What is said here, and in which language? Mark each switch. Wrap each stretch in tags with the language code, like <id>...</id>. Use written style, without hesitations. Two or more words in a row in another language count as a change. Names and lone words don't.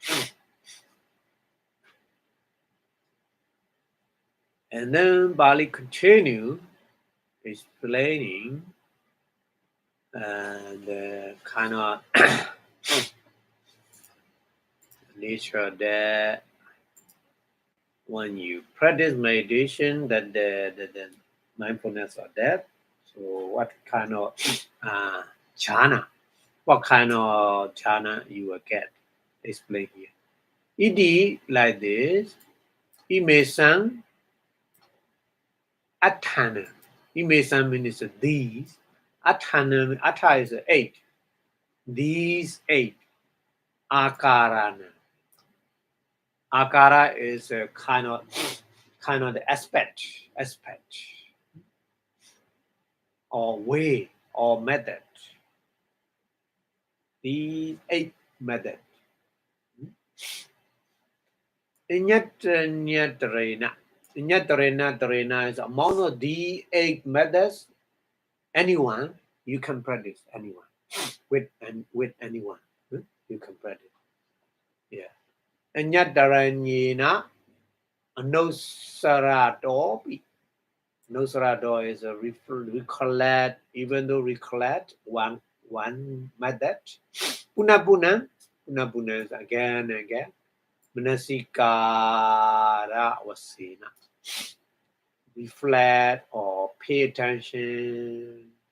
<en>And then Bali continue explaining the kind of nature that when you practice meditation, that the mindfulness of that. So what kind of jhana? What kind of jhana you will get? Explain here. Iti like this.</en> <pi>Imesan atthana.</pi> <en>Imesan means these. Atthana, atta is 8. These 8. Akarana. Akara is a kind of the aspect or way or method. These 8 methods. Inyatarena is among of the 8 methods. Anyone you can practice. Anyone with anyone you can practice. Yeah.</en> <pi>Inyatarena anosaradopi.</pi> <en>Nosarado is a recollect, even though recollect one method. Puna is again and again.</en> <pi>Manasikara wasena.</pi> <en>Reflect or pay attention.</en>